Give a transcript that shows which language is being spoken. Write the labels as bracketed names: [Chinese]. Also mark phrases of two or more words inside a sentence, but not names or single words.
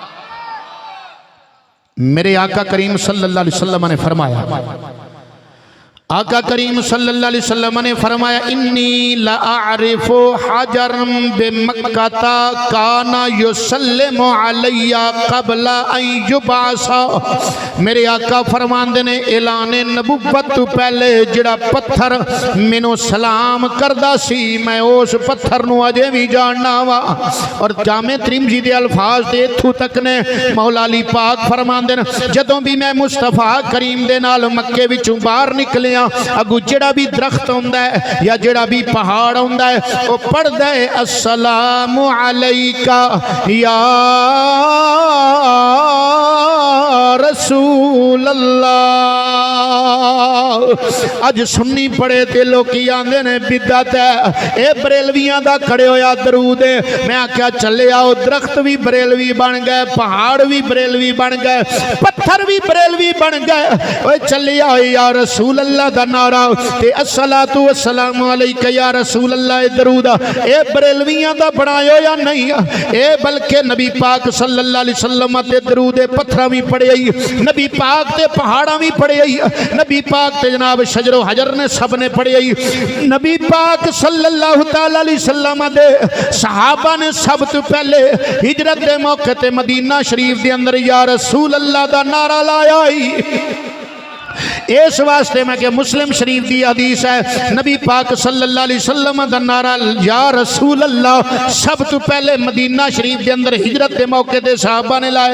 [Urdu] میرے آقا کریم [Arabic] صلی اللہ علیہ وسلم [Urdu] نے فرمایا، آقا کریم [Arabic] صلی اللہ علیہ وسلم [Urdu] نے فرمایا [Arabic] انی لأعرف حجرا بمکہ کان یسلم علی قبل ان یبعث۔ [Punjabi] میرے آقا فرماندے نے اعلان نبوت تو پہلے جڑا پتھر مینوں سلام کردا سی میں اس پتھر نو اجے بھی جاننا وا۔ اور جامع ترمذی دے الفاظ دے اتھوں تک نے، مولا علی پاک فرماندے نے جدوں بھی میں مصطفیٰ کریم دے نال مکے وچوں باہر نکلیا اگو جڑا بھی درخت ہوندا ہے یا جڑا بھی پہاڑ ہوندا ہے وہ پڑھدا ہے [Arabic] السلام علیکہ یا رسول اللہ۔ [Punjabi] اج سنی پڑے تے لوکی آندے نے بدعت ہے، اے بریلویاں دا کھڑے ہویا درود ہے۔ میں آکھیا چلے آؤ، درخت بھی بریلوی بن گئے، پہاڑ بھی بریلوی بن گئے، پتھر بھی بریلوی بن گئے، اوے چلے آؤ [Arabic] یا رسول [Punjabi] اللہ دا نعرہ تے [Arabic] الصلاۃ والسلام علیکہ یا رسول اللہ [Punjabi] درود اے بریلویاں دا بنایا یا نہیں، اے بلکہ نبی پاک [Arabic] صلی اللہ علیہ وسلم [Punjabi] تے درود پتھراں بھی پڑھے، نبی پاک تے پہاڑاں بھی پڑھے، نبی پاک تے جناب شجر و حجر نے سب نے پڑھے، نبی پاک [Arabic] صلی اللہ تعالی علیہ وسلم [Punjabi] دے صحابہ نے سب تو پہلے ہجرت دے موقع تے مدینہ شریف دے اندر [Arabic] یا رسول اللہ [Punjabi] دا نعرہ لایا۔ اس واسطے میں کہ مسلم شریف دی حدیث ہے، نبی پاک [Arabic] صلی اللہ علیہ وسلم [Punjabi] دا نعرہ [Arabic] یا رسول اللہ [Punjabi] سب تو پہلے مدینہ شریف دے اندر ہجرت دے موقع دے صحابہ نے لائے۔